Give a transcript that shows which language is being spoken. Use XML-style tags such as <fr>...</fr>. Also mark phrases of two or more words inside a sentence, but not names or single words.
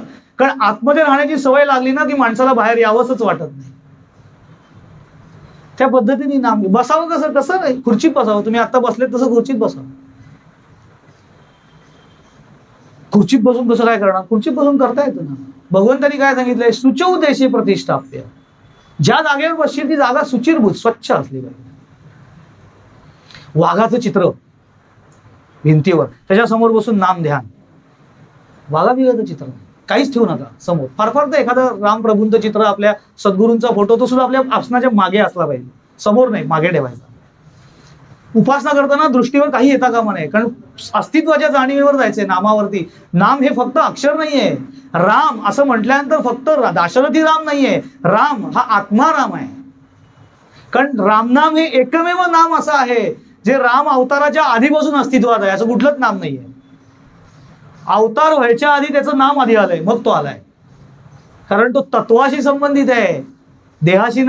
<mr>कारण आतमध्ये राहण्याची सवय लागली ना की माणसाला बाहेर यावंच वाटत नाही. त्या पद्धतीने नाम बसावं. कसं नाही, खुर्चीत बसावं. तुम्ही आता बसले तसं खुर्चीत बसावं. खुर्चीत बसून कसं काय करणार? खुर्चीत बसून करता येतं ना. भगवंतांनी काय सांगितलंय?</mr> <sa>शुचौ देशे प्रतिष्ठाप्य.</sa> <mr>ज्या जागेवर बसशील ती जागा सुचिरभूत स्वच्छ असली पाहिजे. वाघाचं चित्र भिंतीवर, त्याच्यासमोर बसून नाम ध्यान. वाघा बिघाचं चित्र काहीच ठेवू नका समोर. फार फार तर एखादं रामप्रभूंचं चित्र, आपल्या सद्गुरूंचा फोटो, तो सुद्धा आपल्या आसनाच्या मागे असला पाहिजे, समोर नाही, मागे ठेवायचा. उपासना करताना दृष्टीवर काही येता कामा नये, कारण अस्तित्वाच्या जाणीवेवर जायचंय नामावरती. नाम हे फक्त अक्षर नाहीये. राम असं म्हटल्यानंतर फक्त दाशरथी राम नाहीये, राम हा आत्मा राम आहे. कारण रामनाम हे एकमेव नाम असं आहे जे राम अवताराच्या आधीपासून अस्तित्वात आहे. असं कुठलंच नाम नाहीये. अवतार व्हायच्या आधी त्याचं नाम आधी आलंय, मग तो आलाय. कारण तो तत्वाशी संबंधित आहे, देहाशी नाही.</mr>